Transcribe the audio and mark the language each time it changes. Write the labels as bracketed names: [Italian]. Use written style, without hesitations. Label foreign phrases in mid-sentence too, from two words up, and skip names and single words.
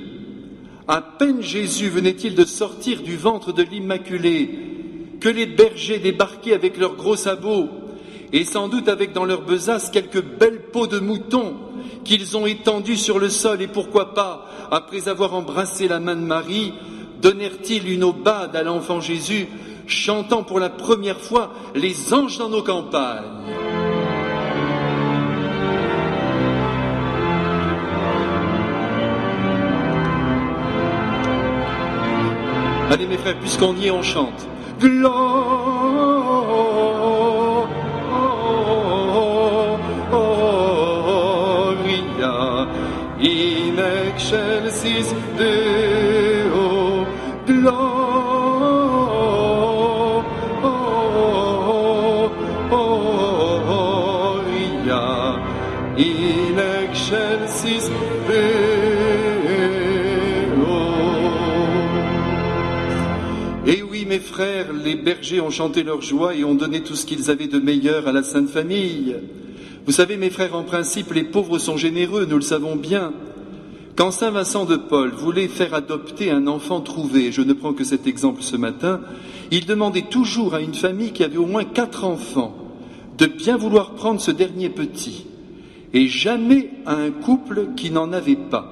[French] À peine Jésus venait-il de sortir du ventre de l'Immaculée, que les bergers débarquaient avec leurs gros sabots, et sans doute avec dans leur besace quelques belles peaux de mouton qu'ils ont étendues sur le sol, et pourquoi pas, après avoir embrassé la main de Marie, donnèrent-ils une aubade à l'enfant Jésus, chantant pour la première fois les anges dans nos campagnes. Allez mes frères, puisqu'on y est, on chante. [Latin] Gloria in excelsis Deo, Gloria in excelsis Deo. [French] Et oui, mes frères, les bergers ont chanté leur joie et ont donné tout ce qu'ils avaient de meilleur à la Sainte Famille. Vous savez, mes frères, en principe, les pauvres sont généreux, nous le savons bien. Quand saint Vincent de Paul voulait faire adopter un enfant trouvé, je ne prends que cet exemple ce matin, il demandait toujours à une famille qui avait au moins 4 enfants de bien vouloir prendre ce dernier petit, et jamais à un couple qui n'en avait pas.